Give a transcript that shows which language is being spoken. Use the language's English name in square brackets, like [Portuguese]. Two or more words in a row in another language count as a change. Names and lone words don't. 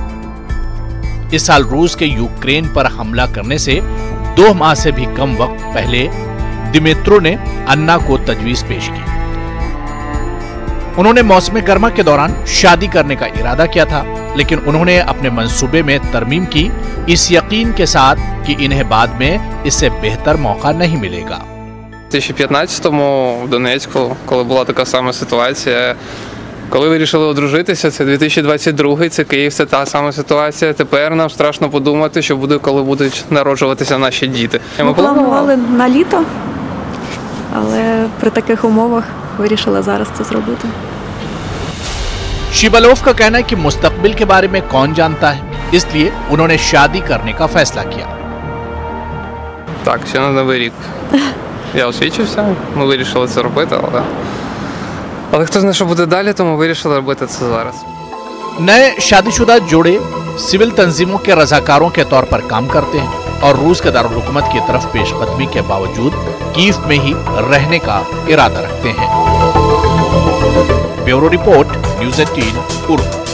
[Urdu] اس سال روس کے یوکرین پر حملہ کرنے سے 2 ماہ سے بھی کم وقت پہلے دمترو نے انا کو تجویز پیش کی. انہوں نے موسم گرما کے دوران شادی کرنے کا ارادہ کیا تھا، لیکن انہوں نے اپنے منصوبے میں ترمیم کی، اس یقین کے ساتھ کہ انہیں بعد میں اس سے بہتر موقع نہیں ملے گا. [Ukrainian] 2015-му в Донецьку, коли була така сама ситуація, коли вирішили одружитися, це 2022-й, це Київ, це та сама ситуація. Тепер нам страшно подумати, що буде, коли будуть народжуватися наші діти. Ми планували на літо, але при таких умовах вирішили зараз це зробити. [Urdu] شبلوف کا کہنا ہے کہ مستقبل کے بارے میں کون جانتا ہے، اس لیے انہوں نے شادی کرنے کا فیصلہ کیا. [Ukrainian] Так, ще на Новий рік. Я освічився, ми вирішили це робити, але хто знає, що буде далі, тому вирішили робити це зараз. [Urdu] نئے شادی شدہ جوڑے سول تنظیموں کے رضاکاروں کے طور پر کام کرتے ہیں اور روس کے دارالحکومت کی طرف پیش قدمی کے باوجود کیف میں ہی رہنے کا ارادہ رکھتے ہیں. [English] Bureau report, News18 Urdu.